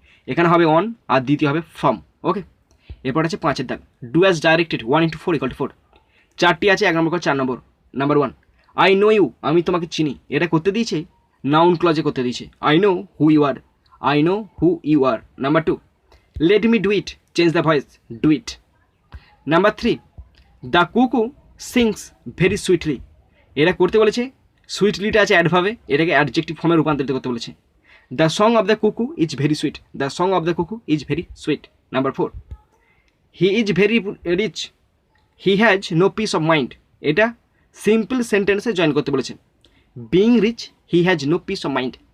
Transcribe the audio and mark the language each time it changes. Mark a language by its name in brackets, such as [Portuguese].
[Bangla] এখানে হবে অন আর দ্বিতীয় হবে ফ্রম। ওকে, এরপর আছে 5 দাগ। [English] Do as directed 1 into 4 = 4। [Bangla] চারটি আছে 1 নম্বর করে 4 নম্বর। নাম্বার 1, [English] I know you, [Bangla] আমি তোমাকে চিনি। এটা করতে দিয়েছে নাউন ক্লজে করতে দিয়েছে। [English] I know who you are, I know who you are. Number 2, let me do it, change the voice, do it. Number 3, the cuckoo sings very sweetly. [Bangla] এটা করতে বলেছে সুইটলিটা আছে অ্যাডভার্বে, এটাকে অ্যাডজেক্টিভ ফর্মে রূপান্তরিত করতে বলেছে। [English] The song of the cuckoo is very sweet. The song of the cuckoo is very sweet. Number 4, he is very rich, he has no peace of mind. [Bangla] এটা সিম্পল সেন্টেন্সে জয়েন করতে বলেছে। [English] Being rich he has no peace of mind.